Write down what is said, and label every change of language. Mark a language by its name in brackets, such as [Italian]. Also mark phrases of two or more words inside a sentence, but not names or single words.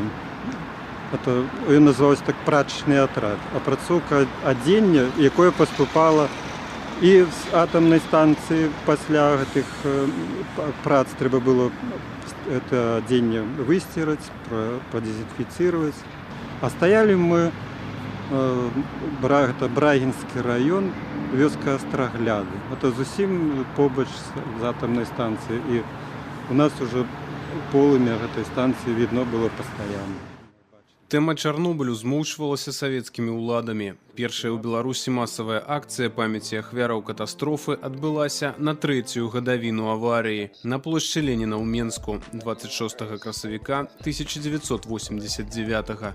[Russian] Это называлось так прачечный отряд. [Belarusian] Апрацоўка адзення, якое поступало і з [Russian] атомной станции [Belarusian] пасля гэтых прац трэба было это адзенне [Russian] выстирать, продезинфицировать. А стояли мы, это Брагинский район, [Belarusian] вёска Астрагляды. Это зусім побач з [Russian] атомной станцией. И у нас уже полымя этой станции видно было постоянно. [Belarusian] Тэма Чарнобылю змоўчвалася савецкімі ўладамі. Першая ў Беларусі масавая акцыя памяці ахвяраў катастрофы адбылася на 3-ю гадавіну аварыі на плошчы Леніна ў Менску 26 красавіка 1989.